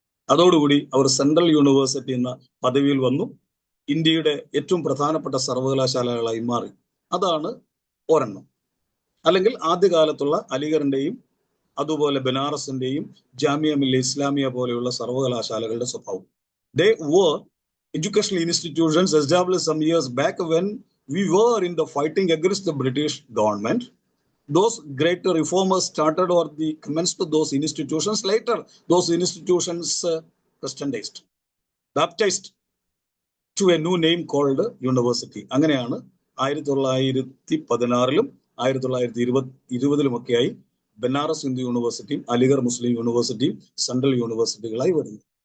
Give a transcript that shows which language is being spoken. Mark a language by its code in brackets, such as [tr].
[ml] അതോടുകൂടി അവർ central university എന്ന പദവിയിൽ വന്നു. ഇന്ത്യയുടെ ഏറ്റവും പ്രധാനപ്പെട്ട സർവകലാശാലകളായി മാറി. അതാണ് ഒരെണ്ണം. അല്ലെങ്കിൽ ആദ്യകാലത്തുള്ള അലിഗറിന്റെയും അതുപോലെ ബനാറസിന്റെയും ജാമിയ മില്ലിയ ഇസ്ലാമിയ പോലെയുള്ള സർവകലാശാലകളുടെ സ്വഭാവം. [en] They were educational institutions established some years back when we were in the fighting against the British government. Those great reformers started or the commenced those institutions. Later, those institutions Christianized, baptized to a new name called university. [ml] അങ്ങനെയാണ് 1916ലും 1920ലുമൊക്കെയായി ബനാറസ് ഹിന്ദു യൂണിവേഴ്സിറ്റിയും അലിഗർ മുസ്ലിം യൂണിവേഴ്സിറ്റിയും central യൂണിവേഴ്സിറ്റികളായി വരുന്നു.